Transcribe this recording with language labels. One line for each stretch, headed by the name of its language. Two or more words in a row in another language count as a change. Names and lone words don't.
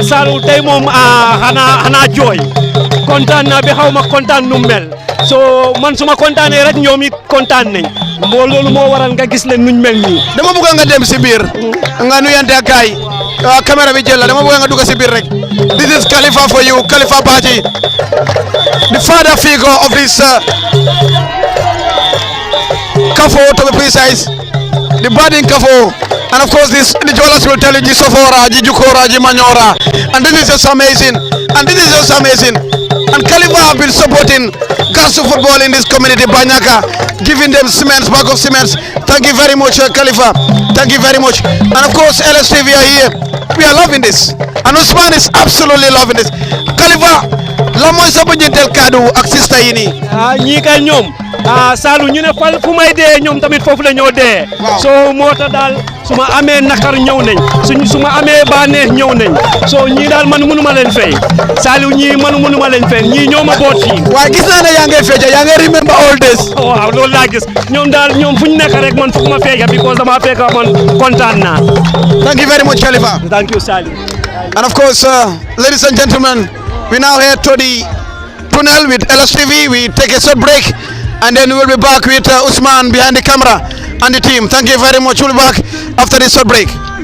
Wolof: Salou tey moom xanaa jooy kontaan naa bi xaw ma kontaan nu mel so man suma kontaanee rek ñoom it kontaan nañ loolu moo waral nga gis leen nuñ mel nii. dama bëgg nga dem si biir nga nuyante ak gaay caméra bi jël la dama bëgg nga dugg si biir rek.
English: This is Khalifa for you, Khalifa Baji, the father figure of this Kafo, to be precise, the budding Kafo, and of course the Jolas will tell you the Sofora, the Jukora, the Manyora, and this is just amazing, and Khalifa have been supporting Gasu football in this community, Banyaka, giving them cements, bag of cements. Thank you very much, Khalifa. Thank you very much. And of course, LSTV are here. We are loving this. And Usman is absolutely loving this.
Wolof: Khalifa, la mooy sa bëjëntel kaddu ak sista yi nii. ñii kay ñoom Salou ñu ne fal fu may dee ñoom tamit foofu la ñoo dee. so moo tax daal su ma amee nakar ñëw nañ su ma amee bànneex ñëw nañ so ñii daal man mënu ma leen fay Salou ñii man mënu ma leen fay ñii ñoo ma boot fii. waaye gis naa ne yaa ngi feeja yaa ngi
English: remember all this.
Wolof: waaw loolu laa gis ñoom daal ñoom fu ñu nekk rek man foog ma feeja because dama fekk man kontaan naa.
English: Thank you very much, Khalifa. Thank you, Salou. And of course, ladies and gentlemen, we now head to the tunnel with LSTV. We take a short break and then we will be back with Usman behind the camera and the team. Thank you very much. We'll be back after this short break.